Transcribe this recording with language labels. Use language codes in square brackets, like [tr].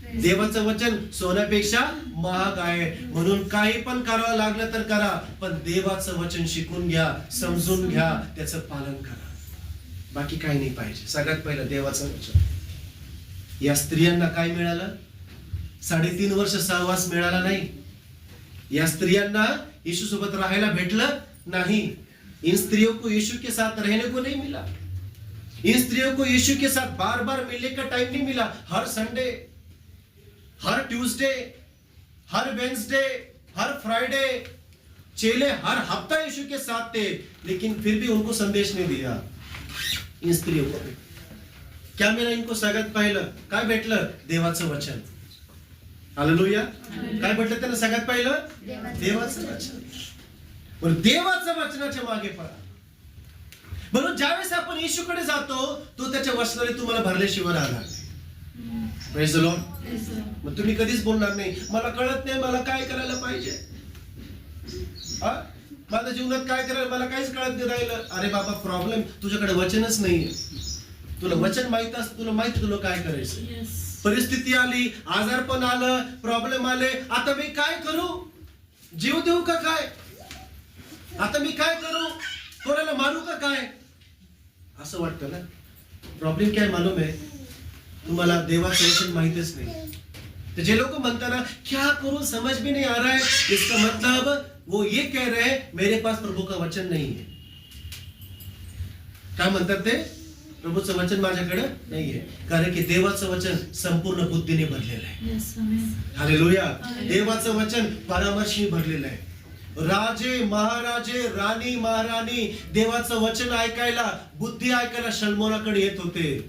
[mr] देवाचं वचन सोन्यापेक्षा महाग आहे. म्हणून काही पण करावं लागलं तर करा, पण देवाचं वचन शिकून घ्या, समजून घ्या, त्याचं पालन करा. बाकी काही नाही पाहिजे. सगळ्यात पहिलं देवाचं वचन. या स्त्रियांना काय मिळालं? 3.5 वर्ष सहवास मिळाला नाही. या स्त्रियांना यीशु सोबत राहायला भेटलं नहीं. [hi] इन स्त्रियों को यीशु के साथ रहने को नहीं मिला. इन स्त्रियों को यीशु के साथ बार बार मिलने का टाइम नहीं मिला. हर संडे, हर ट्यूसडे, हर वेंसडे, हर फ्राइडे, चेले हर हफ्ता यीशु के साथ थे, लेकिन फिर भी उनको संदेश नहीं दिया. इन स्त्रियों को क्या मिळालं? [mr] इनको सगळ्यात पहिलं काय भेटलं? देवाचं वचन. हालेलुया. काय भेटलं त्यांना सगळ्यात पहिलं? देवाचं वचन. पण देवाच्या वचनाच्या मागे पळा. म्हणून ज्यावेळेस आपण येशूकडे जातो, तो त्याच्या वचनाने तुम्हाला भरल्याशिवाय राहणार नाही. [en] Praise the Lord. [mr] मग तुम्ही कधीच बोलणार नाही मला कळत नाही, मला काय करायला पाहिजे. हा? माझ्या जीवनात काय करायला मला काहीच कळत नाही राहिलं. अरे बाबा, प्रॉब्लेम तुझ्याकडे वचनच नाहीये. तुला वचन माहित असतं, तुला माहिती तुला काय करायचं. परिस्थिती आली, आजारपण आलं, प्रॉब्लेम आले, आता मी काय करू? जीव देऊ का काय? आता मी काय करू? कोणाला मारू का काय? असं वाटतं ना. प्रॉब्लेम काय [hi] मालूम है, [mr] तुम्हाला देवाचं वचन माहितच नाही. [hi] तो जे लोग [mr] म्हणतात ना, [hi] क्या करूं समझ भी नहीं आ रहा है, इसका मतलब वो ये कह रहे हैं मेरे पास प्रभु का वचन नहीं है. [mr] काय म्हणतात ते? प्रभूचं वचन माझ्याकडे नाहीये, कारण की देवाचं वचन संपूर्ण बुद्धीने भरलेलं आहे. हालेलुया. देवाचं वचन परामर्शी भरलेलं आहे. राजे महाराजे, राणी महाराणी देवाचं वचन ऐकायला, बुद्धी ऐकायला शल्मोनाकडे येत होते.